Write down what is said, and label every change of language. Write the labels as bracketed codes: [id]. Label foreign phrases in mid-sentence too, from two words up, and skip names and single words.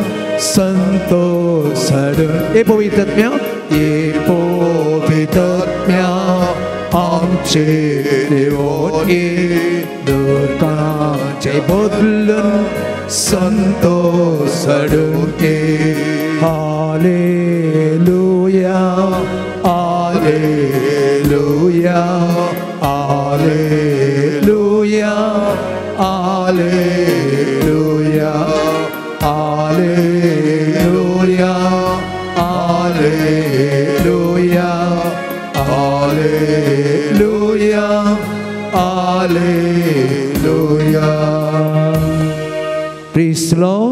[kok] संतोष हाडून ये पवित्रत्म्या ये पवित्रत्म्या आमचे देवोनी दुःखाचे बदलून संतोष हाडून ये हालेलुया हालेलुया हालेलुया हालेलुया हालेलुया हालेलुया हालेलुया हालेलुया [en] Praise the Lord.